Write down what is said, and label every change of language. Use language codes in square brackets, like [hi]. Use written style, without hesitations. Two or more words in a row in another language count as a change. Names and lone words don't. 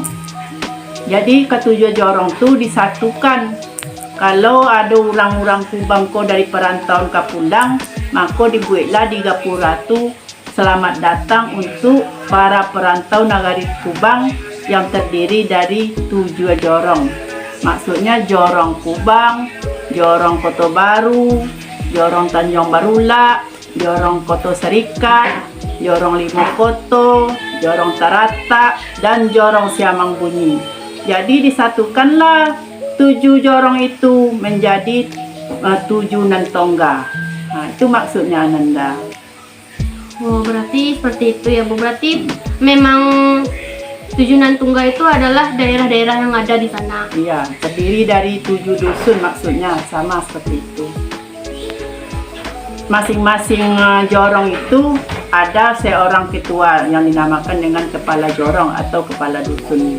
[id] Jadi ke-7 jorong tu disatukan. Kalau ada orang-orang Kubang ko dari perantauan ke Pulang, maka dibuatlah di gapura tu selamat datang untuk para perantau Nagari Kubang yang terdiri dari 7 jorong. Maksudnya Jorong Kubang, Jorong Koto Baru, Jorong Tanjung Barula, Jorong Koto Serikat, Jorong Limo Koto, Jorong Tarata, dan Jorong Siamang Bunyi. Jadi disatukanlah 7 jorong itu menjadi 7 nan tongga. Itu maksudnya Ananda. Oh, berarti seperti itu ya Bu. Berarti memang 7 nan tungga itu adalah daerah-daerah yang ada di sana. Iya, terdiri dari 7 dusun maksudnya, sama seperti itu. Masing-masing jorong itu ada seorang ketua yang dinamakan dengan kepala jorong atau kepala dusun.